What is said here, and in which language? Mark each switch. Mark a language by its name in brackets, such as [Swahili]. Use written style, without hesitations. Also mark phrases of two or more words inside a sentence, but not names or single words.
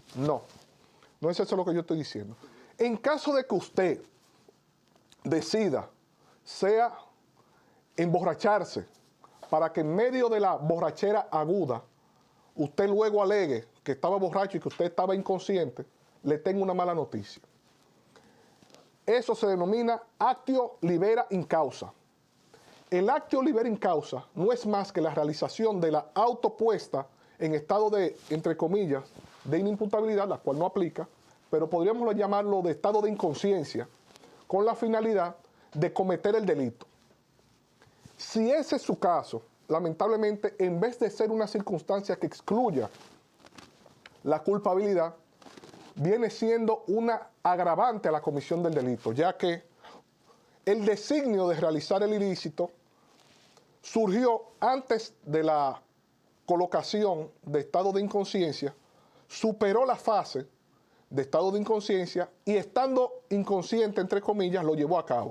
[Spanish] No, no es eso lo que yo estoy diciendo. En caso de que usted decida, sea emborracharse, para que en medio de la borrachera aguda usted luego alegue que estaba borracho y que usted estaba inconsciente, le tengo una mala noticia. Eso se denomina [Latin] actio libera in causa. [Spanish] El [Latin] actio libera in causa [Spanish] no es más que la realización de la autopuesta en estado de, entre comillas, de inimputabilidad, la cual no aplica, pero podríamos llamarlo de estado de inconsciencia, con la finalidad de cometer el delito. Si ese es su caso, lamentablemente, en vez de ser una circunstancia que excluya la culpabilidad, viene siendo una agravante a la comisión del delito, ya que el designio de realizar el ilícito surgió antes de la colocación de estado de inconsciencia, superó la fase de estado de inconsciencia y estando inconsciente, entre comillas, lo llevó a cabo.